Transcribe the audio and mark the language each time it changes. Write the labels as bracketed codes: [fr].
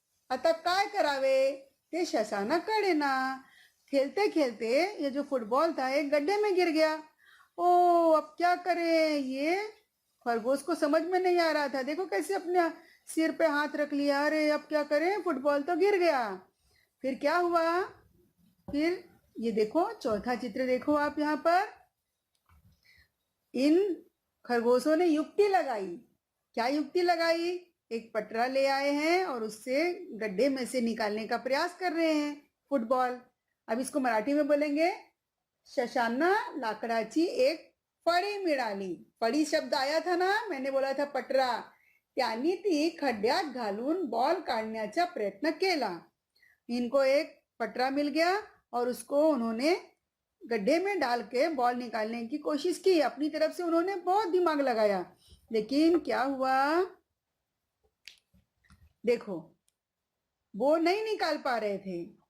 [mr] आता काय करावे ते शशाना कळेना। [hi] खेलते खेलते ये जो फुटबॉल था एक गड्ढे में गिर गया। ओ, अब क्या करें? ये खरगोश को समझ में नहीं आ रहा था। देखो कैसे अपने सिर पे हाथ रख लिया, अरे अब क्या करें, फुटबॉल तो गिर गया। फिर क्या हुआ? फिर ये देखो, चौथा चित्र देखो आप यहाँ पर। इन खरगोशों ने युक्ति लगाई। क्या युक्ति लगाई? एक पटरा ले आए हैं और उससे गड्ढे में से निकालने का प्रयास कर रहे हैं फुटबॉल। अब इसको मराठी में बोलेंगे, [mr] शशांना लाकडाची एक फळी मिळाली। [hi] फळी शब्द आया था ना, मैंने बोला था पटरा। [mr] त्यांनी ती खड्ड्यात घालून बॉल काढण्याचा प्रयत्न केला। [hi] इनको एक पटरा मिल गया और उसको उन्होंने गड्ढे में डाल के बॉल निकालने की कोशिश की। अपनी तरफ से उन्होंने बहुत दिमाग लगाया, लेकिन क्या हुआ? देखो, वो नहीं निकाल पा रहे थे।